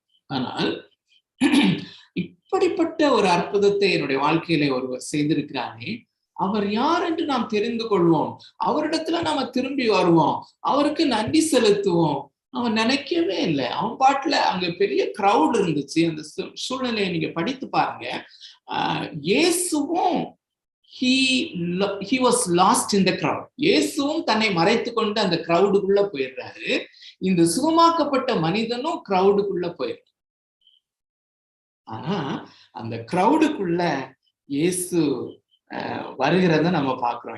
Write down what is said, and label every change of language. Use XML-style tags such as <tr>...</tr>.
<ta>ஆனால் இப்படிப்பட்ட ஒரு அற்புதத்தை என்னுடைய வாழ்க்கையில ஒருவர் செய்திருக்கிறானே, அவர் யார் என்று நாம் தெரிந்து கொள்வோம், அவரிடத்துல நாம திரும்பி வருவோம், அவருக்கு நன்றி செலுத்துவோம். அவன் நினைக்கவே இல்லை. அவன் பாட்டுல அங்க பெரிய கிரவுட் இருந்துச்சு. அந்த சூழ்நிலையை நீங்க படித்து பாருங்க.</ta> <en>இயேசுவும் he was lost in the crowd.</en> <ta>இயேசுவும் தன்னை மறைத்து கொண்டு அந்த கிரவுடுக்குள்ள போயிடுறாரு. இந்த சுகமாக்கப்பட்ட மனிதனும் கிரவுடுக்குள்ள போயிடுறாரு. ஆனா அந்த கிரவுடுக்குள்ள இயேசு வருகிறத நம்ம பாக்குறோம்.</ta>